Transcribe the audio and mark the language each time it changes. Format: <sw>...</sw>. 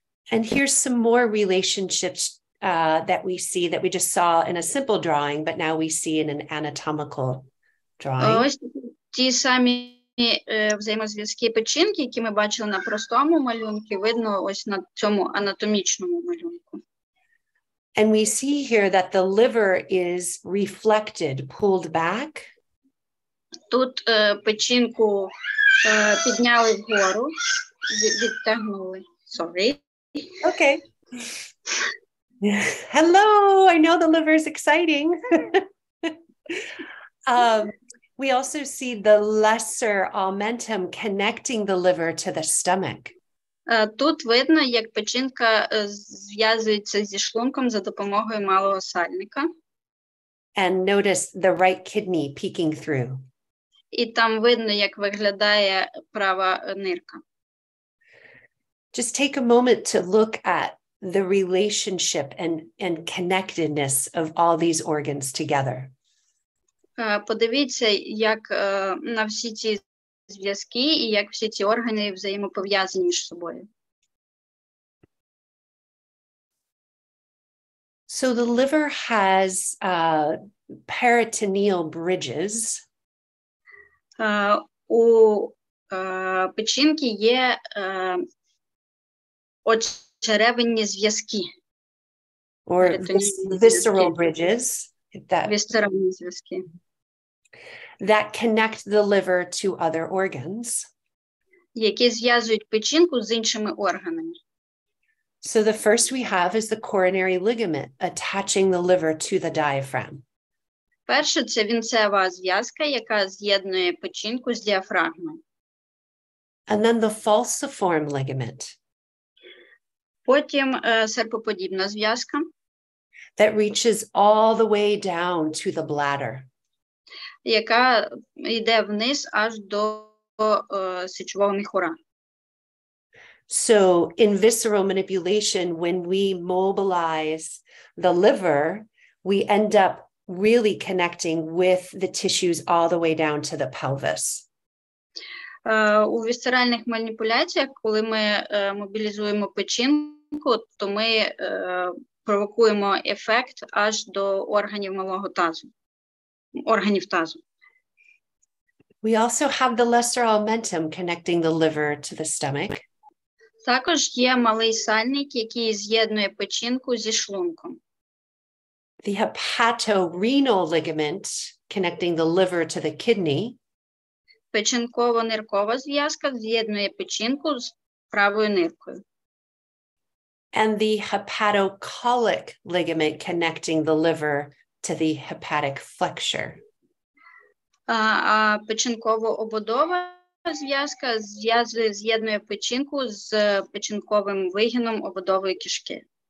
<en>And here's some more relationships that we see that we just saw in a simple drawing, but now we see in an anatomical drawing.</en> <uk>Ось ті самі взаємозв'язки печінки, які ми бачили на простому малюнку, видно ось на цьому анатомічному малюнку.</uk> <en>And we see here that the liver is reflected, pulled back.</en> <uk>Тут печінку підняли вгору, відтягнули.</uk> <en>Sorry. Okay. Hello, I know the liver is exciting. We also see the lesser omentum connecting the liver to the stomach.</en> <uk>Тут видно, як печінка зв'язується зі шлунком за допомогою малого сальника.</uk> <en>And notice the right kidney peeking through.</en> <uk>І там видно, як виглядає права нирка.</uk> <en>Just take a moment to look at the relationship and connectedness of all these organs together.</en> <uk>Подивіться, як на всі ці зв'язки і як всі ці органи взаємопов'язані між собою.</uk> <en>So the liver has peritoneal bridges.</en> <uk>У печінки є очеревинні зв'язки.</uk> <en>Or visceral bridges.</en> <uk>Вісцеральні зв'язки.</uk> <en>That connect the liver to other organs.</en> <uk>Які зв'язують печінку з іншими органами.</uk> <en>So the first we have is the coronary ligament attaching the liver to the diaphragm.</en> <uk>Перше – це вінцева зв'язка, яка з'єднує печінку з діафрагмою.</uk> <en>And then the falciform ligament.</en> <uk>Потім серпоподібна зв'язка.</uk> <en>That reaches all the way down to the bladder.</en> <uk>Яка йде вниз аж до сечового міхура.</uk> <en>So in visceral manipulation, when we mobilize the liver, we end up really connecting with the tissues all the way down to the pelvis.</en> <uk>У вісцеральних маніпуляціях, коли ми мобілізуємо печінку, то ми провокуємо ефект аж до органів малого тазу, органів тазу.</uk> <en>We also have the lesser omentum connecting the liver to the stomach.</en> <uk>Також є малий сальник, який з'єднує печінку зі шлунком.</uk> <en>The hepatorenal ligament connecting the liver to the kidney.</en> <uk>Печінково-ниркова зв'язка з'єднує печінку з правою ниркою.</uk> <en>And the hepatocolic ligament connecting the liver to the hepatic flexure.</en> <uk>А печінково-ободова зв'язка з'єднує печінку з печінковим вигином ободової кишки.</uk>